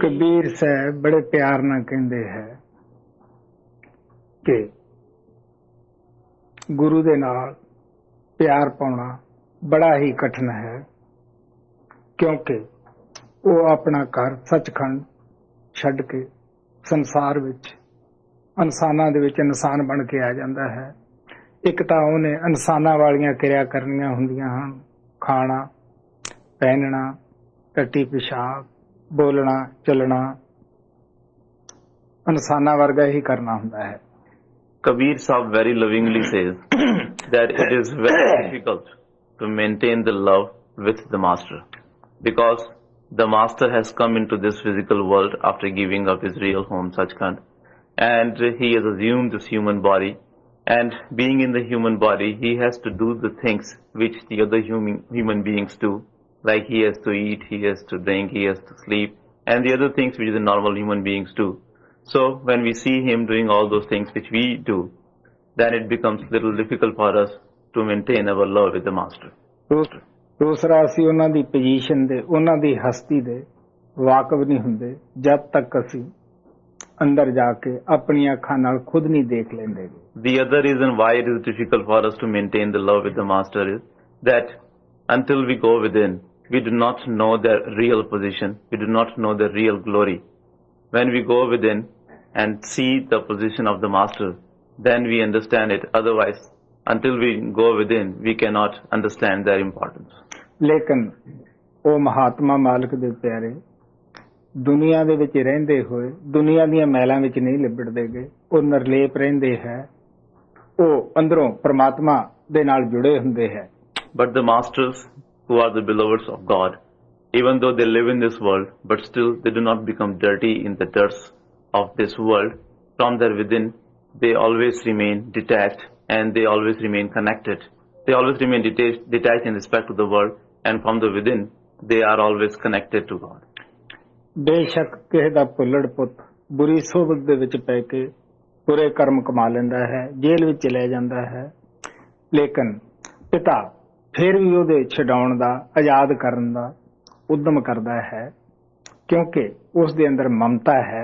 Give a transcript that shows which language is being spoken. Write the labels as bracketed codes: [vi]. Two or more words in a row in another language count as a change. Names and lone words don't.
[pa] ਕਬੀਰ ਸਾਹਿਬ ਬੜੇ ਪਿਆਰ ਨਾਲ ਕਹਿੰਦੇ ਹੈ ਕਿ ਗੁਰੂ ਦੇ ਨਾਲ ਪਿਆਰ ਪਾਉਣਾ ਬੜਾ ਹੀ ਕਠਿਨ ਹੈ, ਕਿਉਂਕਿ ਉਹ ਆਪਣਾ ਘਰ ਸੱਚਖੰਡ ਛੱਡ ਕੇ ਸੰਸਾਰ ਵਿੱਚ ਇਨਸਾਨਾਂ ਦੇ ਵਿੱਚ ਇਨਸਾਨ ਬਣ ਕੇ ਆ ਜਾਂਦਾ ਹੈ। ਇੱਕ ਤਾਂ ਉਹਨੇ ਇਨਸਾਨਾਂ ਵਾਲੀਆਂ ਕਿਰਿਆ ਕਰਨੀਆਂ ਹੁੰਦੀਆਂ ਹਨ, ਖਾਣਾ, ਪਹਿਨਣਾ, ਟੱਟੀ ਪਿਸ਼ਾਬ, ਬੋਲਣਾ, ਚੱਲਣਾ ਇਨਸਾਨਾਂ ਵਰਗਾ ਹੀ ਕਰਨਾ ਹੁੰਦਾ ਹੈ। [en] Kabir Sahib very lovingly says that it is very difficult to maintain the love with the master, because the master has come into this physical world after giving up his real home Sachkhand, and he has assumed this human body, and being in the human body he has to do the things which the other human beings do, like he has to eat, he has to drink, he has to sleep, and the other things which the normal human beings do. So when we see him doing all those things which we do, then it becomes little difficult for us to maintain our love with the master. [pa] ਦੂਸਰਾ, ਅਸੀਂ ਉਹਨਾਂ ਦੀ ਪੋਜੀਸ਼ਨ ਦੇ, ਉਹਨਾਂ ਦੀ ਹਸਤੀ ਦੇ ਵਾਕਫ ਨਹੀਂ ਹੁੰਦੇ ਜਦ ਤੱਕ ਅਸੀਂ ਅੰਦਰ ਜਾ ਕੇ ਆਪਣੀਆਂ ਅੱਖਾਂ ਨਾਲ ਖੁਦ ਨਹੀਂ ਦੇਖ ਲੈਂਦੇ। [en] The other reason why it is difficult for us to maintain the love with the master is that until we go within, we do not know their real position, we do not know their real glory. When we go within and see the position of the master, then we understand it. Otherwise, until we go within, we cannot understand their importance. [pa] ਲੇਕਿਨ ਉਹ ਮਹਾਤਮਾ ਮਾਲਕ ਦੇ ਪਿਆਰੇ ਦੁਨੀਆ ਦੇ ਵਿੱਚ ਰਹਿੰਦੇ ਹੋਏ ਦੁਨੀਆ ਦੀਆਂ ਮਹਿਲਾਂ ਵਿੱਚ ਨਹੀਂ ਲਿਬੜਦੇ ਗਏ। ਉਹ ਨਿਰਲੇਪ ਰਹਿੰਦੇ ਹੈ, ਉਹ ਅੰਦਰੋਂ ਪ੍ਰਮਾਤਮਾ ਦੇ ਨਾਲ ਜੁੜੇ ਹੁੰਦੇ ਹੈ। [en] But the masters who are the beloveds of God, even though they live in this world, but still they do not become dirty in the dirt of this world. From their within, they always remain detached and they always remain connected. They always remain detached in respect to the world, and from the within, they are always connected to God. [pa] ਬੇਸ਼ੱਕ ਕਿਸੇ ਦਾ ਭੁੱਲੜ ਪੁੱਤ ਬੁਰੀ ਸੋਬਤ ਦੇ ਵਿੱਚ ਪੈ ਕੇ ਬੁਰੇ ਕਰਮ ਕਮਾ ਲੈਂਦਾ ਹੈ, ਜੇਲ੍ਹ ਵਿੱਚ ਚਲੇ ਜਾਂਦਾ ਹੈ, ਲੇਕਿਨ ਪਿਤਾ ਫਿਰ ਵੀ ਉਹਦੇ ਛਡਾਉਣ ਦਾ, ਆਜ਼ਾਦ ਕਰਨ ਦਾ ਉਦਮ ਕਰਦਾ ਹੈ, ਕਿਉਂਕਿ ਉਸ ਦੇ ਅੰਦਰ ਮਮਤਾ ਹੈ।